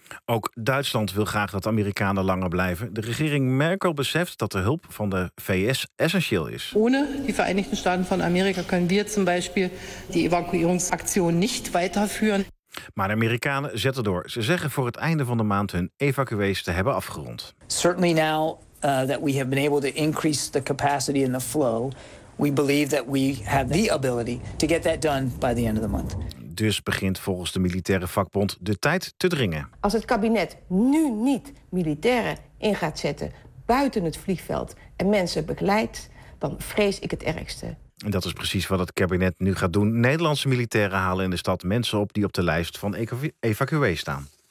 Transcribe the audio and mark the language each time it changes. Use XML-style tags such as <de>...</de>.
<nl>Ook Duitsland wil graag dat Amerikanen langer blijven. De regering Merkel beseft dat de hulp van de VS essentieel is. Ohne die Verenigde Staten van Amerika kunnen we bijvoorbeeld die evacueringsactie niet verder. Maar de Amerikanen zetten door. Ze zeggen voor het einde van de maand hun evacuees te hebben afgerond.</nl> <en>Certainly now that we have been able to increase the capacity and the flow, we believe that we have the ability to get that done by the end of the month.</en> <nl>Dus begint volgens de militaire vakbond de tijd te dringen. Als het kabinet nu niet militairen in gaat zetten buiten het vliegveld en mensen begeleidt, dan vrees ik het ergste. En dat is precies wat het kabinet nu gaat doen. Nederlandse militairen halen in de stad mensen op die op de lijst van evacuees staan.</nl>